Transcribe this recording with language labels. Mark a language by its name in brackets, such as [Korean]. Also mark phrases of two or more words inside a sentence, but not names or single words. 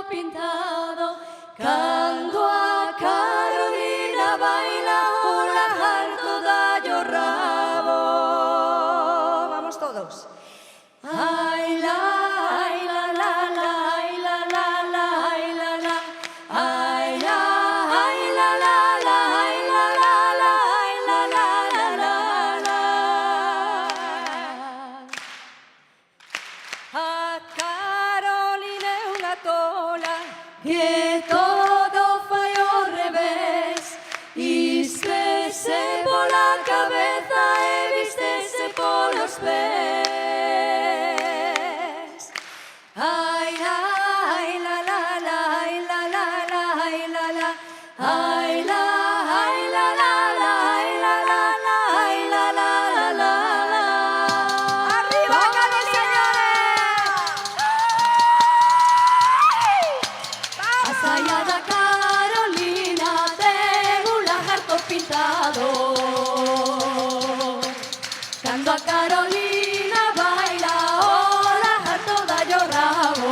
[Galician] pintado, cando a Carolina baila o lagarto dallo rabo. Vamos todos. Ai la, ai la la la, ai la la la, ai la la, ai la, ai la la la, ai la la la, ai la la la la la. Que todo fai ao revés, vístese pola cabeza e vístese polos pés. Ai, ai, la, la, la, ai, la, la, la, ai, la, la, ai, la, ai, la, la, la, ai, la, la, la, ai, la, la, la, la. [Spanish] ¡Arriba, Carlos, señores! [Galician] A saia da Carolina ten un lagarto pintado. Cando a Carolina baila o lagarto dallo rabo.